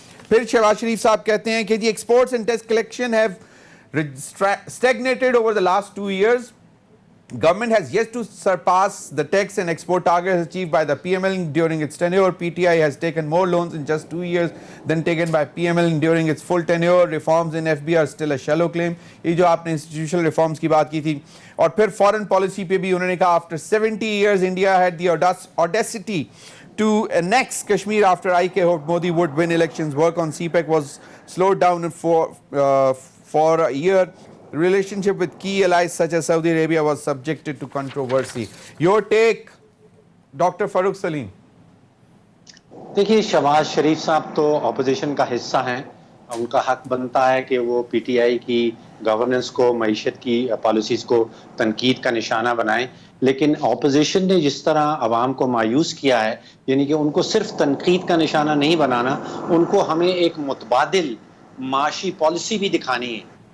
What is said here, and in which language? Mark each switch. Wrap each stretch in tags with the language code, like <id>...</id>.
<ur>پھر شہباز شریف صاحب کہتے ہیں کہ</ur> <en>the exports and tax collection have stagnated over the last 2 years. Government has yet to surpass the tax and export targets achieved by the PML during its tenure. PTI has taken more loans in just 2 years than taken by PML during its full tenure. Reforms in FB are still a shallow claim.</en> <ur>یہ جو آپ نے institutional reforms کی بات کی تھی. اور پھر foreign policy پہ بھی انہوں نے کہا</ur> <en>after 70 years India had the audacity to annex Kashmir after IK hoped Modi would win elections. Work on CPEC was slowed down for a year. Relationship with key allies such as Saudi Arabia was subjected to controversy. Your take, Dr. Farooq Salim.</en> <ur>دیکھیے شہباز شریف صاحب تو opposition کا حصہ ہیں, ان کا حق بنتا ہے کہ وہ پی ٹی آئی کی گورننس کو, معیشت کی پالیسیز کو تنقید کا نشانہ بنائیں, لیکن اپوزیشن نے جس طرح عوام کو مایوس کیا ہے, یعنی کہ ان کو صرف تنقید کا نشانہ نہیں بنانا, ان کو ہمیں ایک متبادل معاشی پالیسی بھی دکھانی ہے.</ur>